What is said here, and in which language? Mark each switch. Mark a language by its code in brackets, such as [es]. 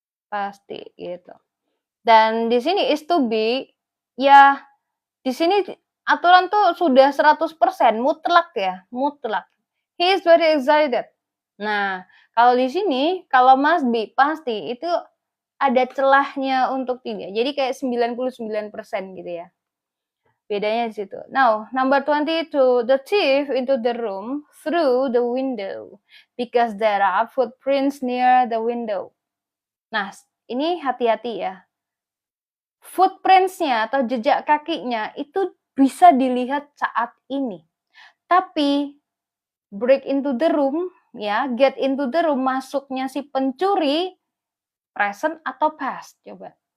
[id] Pasti gitu. Dan di sini is to be, ya di sini aturan tuh sudah 100% mutlak ya, mutlak. [en] He is very excited. [id] Nah, kalau di sini, kalau must be, pasti, itu ada celahnya untuk tidak. Jadi kayak 99% gitu ya. Bedanya di situ. [en] Now, number 22, the thief into the room through the window because there are footprints near the window. [id] Nah, ini hati-hati ya. Footprints-nya atau jejak kakinya itu bisa dilihat saat ini. Tapi [en] break into the room, [id] ya, [en] get into the room, [id] masuknya si pencuri present atau past? Coba.